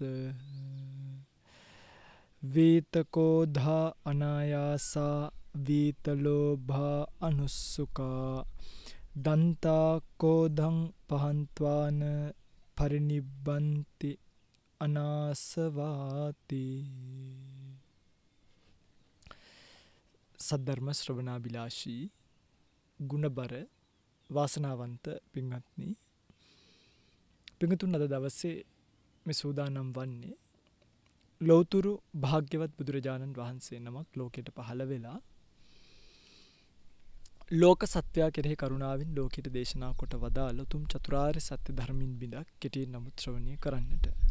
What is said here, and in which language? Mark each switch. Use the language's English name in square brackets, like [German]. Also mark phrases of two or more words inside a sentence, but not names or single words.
[Pali] වේතකෝධා අනායාසා වීතලෝභා අනුස්සුකා දන්තා කෝධං පහන්ත්වාන පරිනිබ්බන්ති අනාසවාති. [Sinhala] සද්ධර්ම ශ්‍රවණාබිලාෂී ගුණබර වාසනාවන්ත පින්වත්නි, පින්තුන් අද දවසේ මේ සූදානම් වන්නේ ලෞතුරු භාග්‍යවත් බුදුරජාණන් වහන්සේ නමක් ලෝකයට පහළ වෙලා ලෝක සත්‍යය කෙරෙහි කරුණාවෙන් ලෝකයට දේශනා කොට වදාළ උතුම් චතුරාර්ය සත්‍ය ධර්මින් බිඳක් කෙටියෙන් නමුත් ශ්‍රවණය කරන්නට.